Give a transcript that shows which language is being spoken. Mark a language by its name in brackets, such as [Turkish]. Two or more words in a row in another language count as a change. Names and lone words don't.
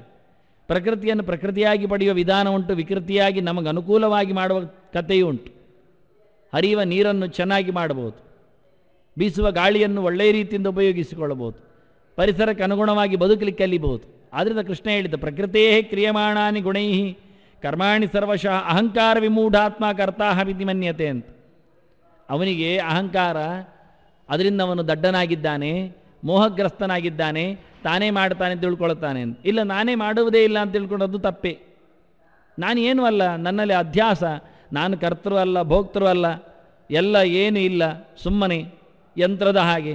[Kannada] ಪ್ರಕೃತಿಯನ್ನು ಪ್ರಕೃತಿಯಾಗಿ ಪಡೆಯುವ ವಿಧಾನ ಉಂಟು, ವಿಕೃತಿಯಾಗಿ ನಮಗೆ ಅನುಕೂಲವಾಗಿ ಮಾಡುವ ಕಥೆಯೂ ಉಂಟು. ಹರಿಯುವ ನೀರನ್ನು ಚೆನ್ನಾಗಿ ಮಾಡಬಹುದು, ಬೀಸುವ ಗಾಳಿಯನ್ನು ಒಳ್ಳೆಯ ರೀತಿಯಿಂದ ಉಪಯೋಗಿಸಿಕೊಳ್ಳಬಹುದು, ಪರಿಸರಕ್ಕೆ ಅನುಗುಣವಾಗಿ ಬದುಕಲಿಕ್ಕೆ ಕಲಿಬಹುದು. ಆದ್ದರಿಂದ ಕೃಷ್ಣ ಹೇಳಿದ, [Sanskrit] ಪ್ರಕೃತೇ ಕ್ರಿಯಮಾಣಾನಿ ಗುಣೈ ಕರ್ಮಾಣಿ ಸರ್ವಶಃ ಅಹಂಕಾರ ವಿಮೂಢಾತ್ಮ ಕರ್ತಾಹ ವಿಧಿ ಮನ್ಯತೆ ಅಂತ. [Kannada] ಅವನಿಗೆ ಅಹಂಕಾರ, ಅದರಿಂದ ಅವನು ದಡ್ಡನಾಗಿದ್ದಾನೆ, ಮೋಹಗ್ರಸ್ತನಾಗಿದ್ದಾನೆ, ತಾನೇ ಮಾಡ್ತಾನೆ ಅಂತ ತಿಳ್ಕೊಳ್ತಾನೆ ಅಂತ. ಇಲ್ಲ, ನಾನೇ ಮಾಡುವುದೇ ಇಲ್ಲ ಅಂತ ತಿಳ್ಕೊಂಡದ್ದು ತಪ್ಪೇ. ನಾನು ಏನೂ ಅಲ್ಲ, ನನ್ನಲ್ಲಿ ಅಧ್ಯಾಸ, ನಾನು ಕರ್ತೃ ಅಲ್ಲ, ಭೋಕ್ತೃ ಅಲ್ಲ, ಎಲ್ಲ ಏನೂ ಇಲ್ಲ, ಸುಮ್ಮನೆ ಯಂತ್ರದ ಹಾಗೆ.